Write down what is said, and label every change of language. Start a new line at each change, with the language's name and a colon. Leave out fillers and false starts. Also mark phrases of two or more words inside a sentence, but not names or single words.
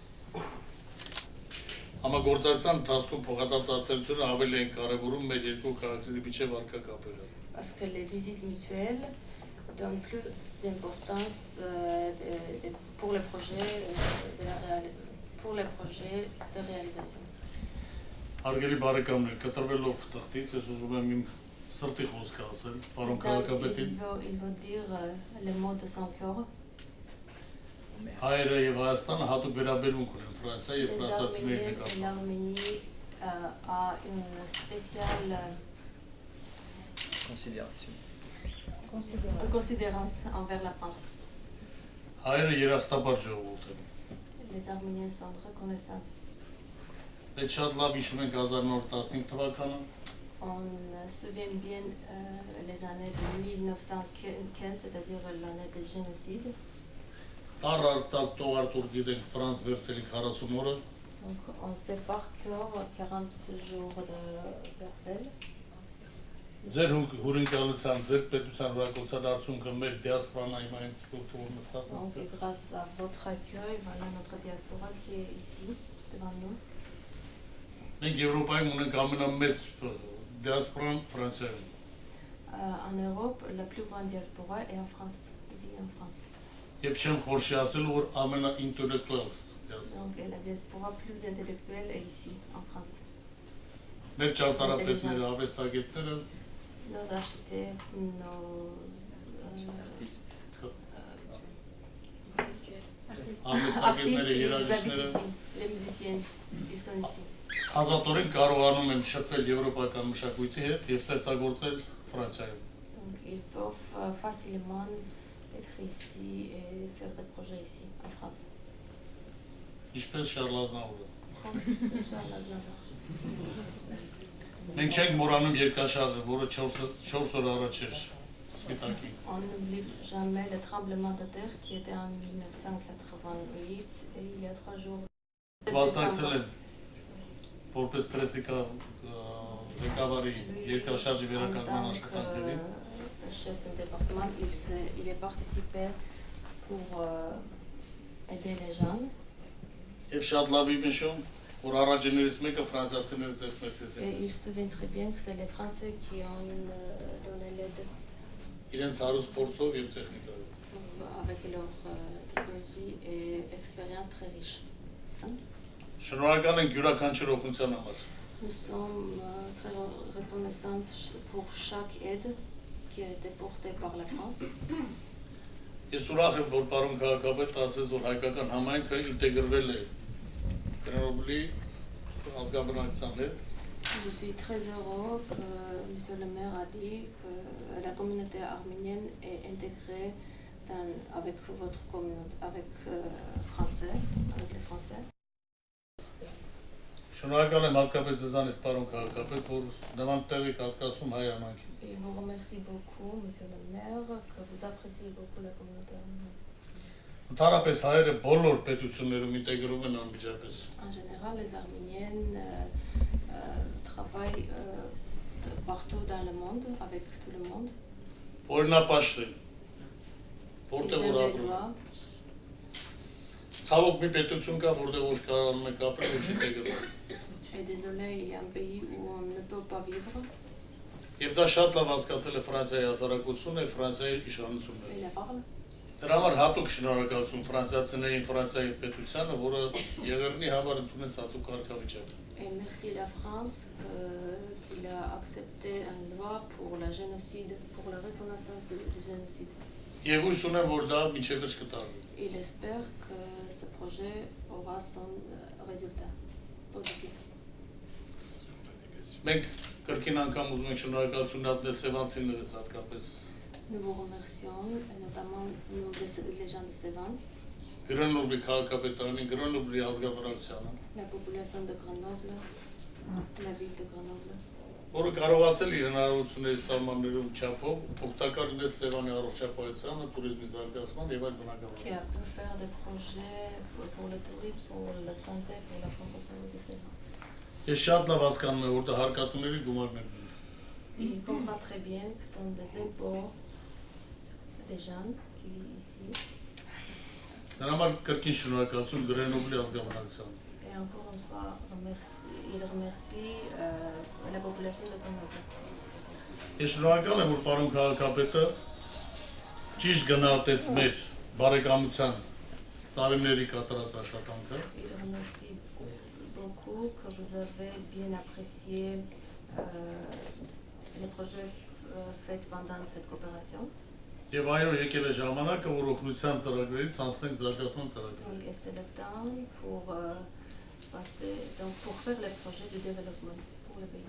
French: Parce que les visites mutuelles donnent plus d'importance pour le projet, pour les projets de réalisation.
Armenian: Հարգելի բարեկամներ, կտրվելով թղթից, ես ուզում եմ իմ սրտի խոսքը ասել, պարոն
French: Donc,
Armenian: քաղաքապետին,
French: il veut dire les mots de son cœur.
Armenian: հայերը եւ Հայաստանը հատուկ վերաբերմունք ունեն Ֆրանսիա եւ
French: Les
Armenian: ֆրանսիացիների
French: Arméniens et
Armenian: նկատմամբ։
French: l'Arménie a une spéciale considérance envers la France.
Armenian: Հայերը երախտաբար ժողովուրդ են։
French: Les Arméniens sont reconnaissants.
Armenian: Մենք շատ լավ հիշում ենք 1915 թվականը,
French: On se souvient bien les années de 1915, c'est-à-dire l'année du génocide.
Armenian: տառ արտակ տողարտուր գիտենք Ֆրանս վերցելիք 40 օրը,
French: Donc on sait par cœur 40 jours de Berlin.
Armenian: ձեր հյուրընկալության, ձեր պետության հրակոցան արդյունքը մեր դիասպորան այմային սպորտով նստած
French: Donc
Armenian: է։
French: grâce à votre accueil, voilà notre diaspora qui est ici devant nous.
Armenian: Մենք Եվրոպայում ունենք ամենամեծ դիասպորան Ֆրանսիայում։
French: En Europe, la plus grande diaspora est en France. Il vit en France.
Armenian: Եվ չեմ խորշի ասելու, որ ամենաինտելեկտուալ դիասպորան։
French: Donc la diaspora plus intellectuelle est ici, en France.
Armenian: Մեր ճարտարապետները, արվեստագետները
French: Nos architectes, nos
Armenian: արվեստագետները,
French: artistes, ils habitent
Armenian: երաժիշտները
French: ici. Les musiciens, ils sont ici.
Armenian: ազատորեն կարողանում են շփվել եվրոպական մշակույթի հետ եւ ստեղծագործել Ֆրանսիայում։
French: Donc ils peuvent facilement être ici et faire des projets ici, en France.
Armenian: Ինչպես Շարլ Ազնավուրը։
French: Comme Charles Aznavour.
Armenian: Մենք չենք մոռանում երկաշարժը, որը 4 օր առաջ էր Սպիտակի։
French: On n'oublie jamais le tremblement de terre qui était en 1988 et il y a 3 jours.
Armenian: Վաստակցել են որպես պրեստիկա ղեկավարի երկաշարժի
French: En
Armenian: վերականգնման
French: tant
Armenian: աշխատանքներին։
French: que chef de département, il est participé pour aider les gens.
Armenian: Եվ շատ լավ եմ հիշում, որ առաջիններից մեկը ֆրանսիացիները ձեռք
French: Et il
Armenian: մեկնեցին։
French: se souvient très bien que c'est les Français qui ont donné l'aide
Armenian: Իրենց հարուստ փորձով եւ տեխնիկայով։
French: avec leur technologie et expérience très riche.
Armenian: Շնորհակալ ենք յուրաքանչյուր օգնության համար։
French: Nous sommes très reconnaissants pour chaque aide qui a été portée par la France.
Armenian: Ես ուրախ եմ, որ պարոն քաղաքապետը ասեց, որ հայկական համայնքը ինտեգրվել է Գրենոբլի ազգաբնակության հետ։
French: Je suis très heureux que M. le maire a dit que la communauté arménienne est intégrée avec votre communauté, avec les Français.
Armenian: Շնորհակալ եմ հատկապես ձեզանից պարոն քաղաքապետ, որ նման տեղ եք հատկացնում հայ համայնքին։
French: Et je vous remercie beaucoup, M. le maire, que vous appréciez beaucoup la communauté arménienne.
Armenian: Ընդհանրապես հայերը բոլոր պետություններում ինտեգրում են անմիջապես։
French: En général, les Arméniennes travaillent partout dans le monde, avec tout le monde.
Armenian: Օրինապաշտ են։
French: Ils
Armenian: Որտեղ
French: aiment
Armenian: որ
French: les
Armenian: ապրում։
French: lois.
Armenian: Ցավոք մի պետություն կա, որտեղ որ կարողանում եք ապրել, ոչ ինտեգրվել։
French: Et désolé, il y a un pays où on ne peut pas vivre.
Armenian: Եվ դա շատ լավ հասկացել է Ֆրանսիայի հասարակությունը, Ֆրանսիայի իշխանությունները։
French: Il parle.
Armenian: Դրա համար հատուկ շնորհակալություն ֆրանսիացիներին, Ֆրանսիայի պետությանը, որը Եղեռնի համար ընդունեց հատուկ կարգավիճակ։
French: Et merci la France qu'il a accepté une loi pour la génocide, pour la reconnaissance du génocide.
Armenian: Եվ հույս ունեմ, որ դա մինչև վերջ կտարվի։
French: Il espère que ce projet aura son résultat positif.
Armenian: Մենք կրկին անգամ ուզում ենք շնորհակալություն դատնել սևանցիներից հատկապես
French: Nous vous remercions, et notamment nous, les gens de Sévan,
Armenian: Գրենոբլի քաղաքապետարանի, Գրենոբլի ազգաբնակությանը,
French: la population de Grenoble, la ville de Grenoble,
Armenian: որը կարողացել իր հնարավորությունների սահմաններում չափով օգտակար լինել Սևանի առողջապահությանը, туриզմի զարգացման եւ այլ
French: qui
Armenian: բնակավարության։
French: a pu faire des projets pour le tourisme, pour la santé, pour la francophonie de Sévan.
Armenian: Ես շատ լավ հասկանում եմ, որ դա հարկատուների գումարներ են։
French: Il comprend très bien que ce sont des impôts des gens qui vivent ici.
Armenian: Դրա համար կրկին շնորհակալություն Գրենոբլի ազգաբնակությանը։
French: Et encore une fois, il remercie la population de Grenoble.
Armenian: Ես շնորհակալ եմ, որ պարոն քաղաքապետը ճիշտ գնահատեց մեր բարեկամության տարիների կատարած աշխատանքը։
French: Il remercie beaucoup que vous avez bien apprécié les projets faits pendant cette coopération.
Armenian: Եվ այո, եկել է ժամանակը, որ օգնության ծրագրերից անցնենք զարգացման ծրագրերի։
French: Donc, et c'est le temps pour passer, donc pour faire les projets de développement pour le pays.